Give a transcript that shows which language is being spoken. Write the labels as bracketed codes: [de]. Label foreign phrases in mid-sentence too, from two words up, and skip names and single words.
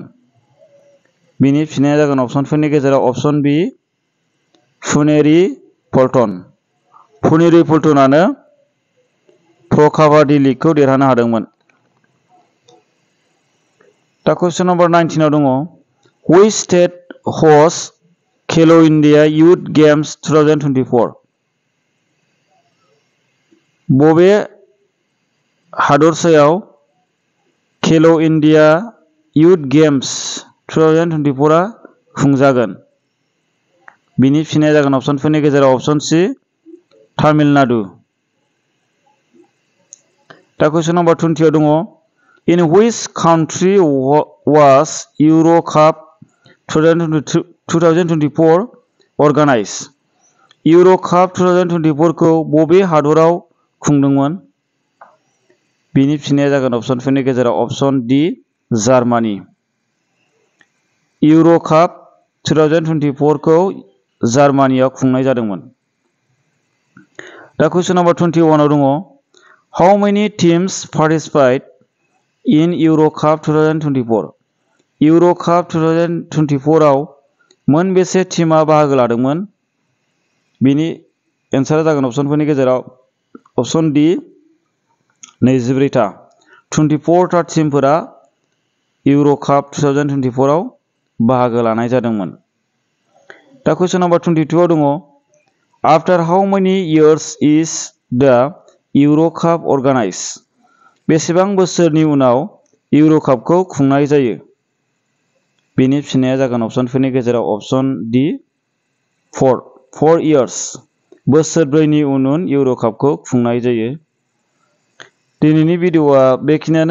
[brx] बिनि फिननाया जागोन अपसनफोरनि गेजेराव अपसन बी पुनेरी पल्टन। पुनेरी पल्टनानो प्र काबाडि लीगखौ देरहानो हादोंमोन। दा [en] question number [brx] 19 आव दङ [en] Which state hosts [brx] खेलो इन्डिया युथ गेम्स 2024? बबे हादरसायाव खेलो इन्डिया युथ गेम्स 2024 आ खुंजागोन? बिनि फिननाया जागोन अपसनफोरनि गेजेराव अपसन सी तामिलनाडु। दा [en] question number [brx] 20 आव दङ [en] In which country was Euro Cup 2024 organized? [brx] Euro Cup 2024 खौ बबे हादराव खुंदोंमोन? बिनि फिननाया जागोन अपसनफोरनि गेजेराव अपसन डी जार्मानी। इउर' काप 2024 खौ जार्मानियाव खुंनाय जादोंमोन। दा [en] question number [brx] 21 आव दङ [en] How many teams participate in Euro Cup 2024? [brx] Euro Cup 2024 आव मोनबेसे टीमा बाहागो लादोंमोन? बिनि एन्सारा जागोन अपसनफोरनि गेजेराव अपसन डी 24 टा। 24 टा टीमफोरा इउर' काप 2024 आव बाहागो लानाय जादोंमोन। दा [en] question number [brx] 22 आव दङ [en] After how many years is the Euro Cup organized? [brx] बेसेबां बोसोरनि उनाव इउर' कापखौ खुंनाय जायो? बेनि फिननाया जागोन अपसनफोरनि गेजेराव अपसन डी 4 years। बोसोरब्रैनि उन इउर' कापखौ खुंनाय जायो। दिनैनि भिडिअआ बेखिनियानो।